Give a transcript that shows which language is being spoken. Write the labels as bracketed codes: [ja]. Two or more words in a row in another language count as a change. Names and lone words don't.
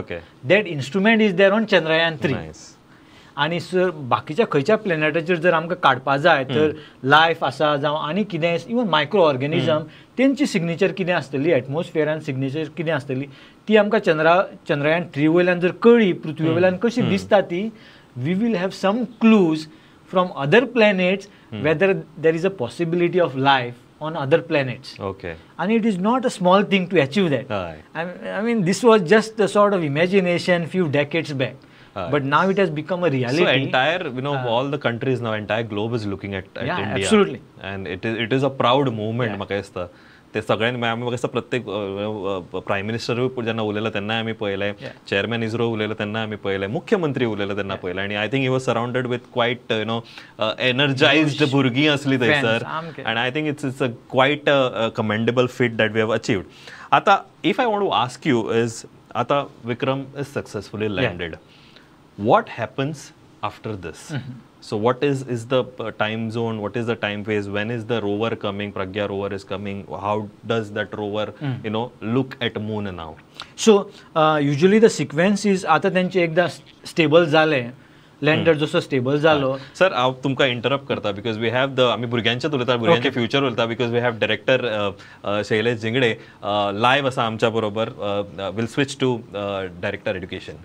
[en] that instrument is there on Chandrayaan 3. [kok] आणि सर बाकीच्या खंयच्या प्लॅनेटाचेर जर आमकां काडपा जाय तर लायफ आसा जावं आनी कितें [en] even micro organism [kok] तेंची सिग्नेचर कितें आसतली एटमॉस्फियरान सिग्नेचर कितें आसतली ती आमकां चंद्रयान 3 वयल्यान जर कळ्ळी पृथ्वी वयल्यान कशी दिसता ती [en] we will have some clues from other planets whether there is a possibility of life on other planets. And it is not a small thing to achieve that. I mean, this was just a sort of imagination few decades back. But now it has become a reality. So entire, all the countries now, entire globe is looking at India. Absolutely. And it is a proud moment. [kok] म्हाका दिसता ते सगळ्यांनी आमी म्हाका दिसता प्रत्येक प्रायम मिनिस्टरूय जेन्ना उलयलो तेन्ना आमी पळयलें, चेअरमॅन इस्रो उलयलो तेन्ना आमी पळयलें, मुख्यमंत्री उलयलो तेन्ना पळयलें आणि [en] I think he was surrounded with quite energized [kok] भुरगीं असली थंयसर [en] and I think it's a quite commendable feat that we have achieved. now if I want to ask you is now Vikram is successfully landed. What happens after this? So what is the time zone? What is the time phase? When is the rover coming? Pragya rover is coming. How does that rover, look at moon now? So usually the sequence is [kok] आता त्यांचे एकदा स्टेबल जाले लँडर जसो स्टेबल जालो. सर हांव तुमकां इंटरप्ट करता [en] because we have the [kok] आमी भुरग्यांचेच उलयता भुरग्यांचे फ्युचर उलयता [en] because we have [kok] डायरेक्टर शैलेश जिंगडे लायव्ह आसा आमच्या बरोबर. [en] will switch to director education.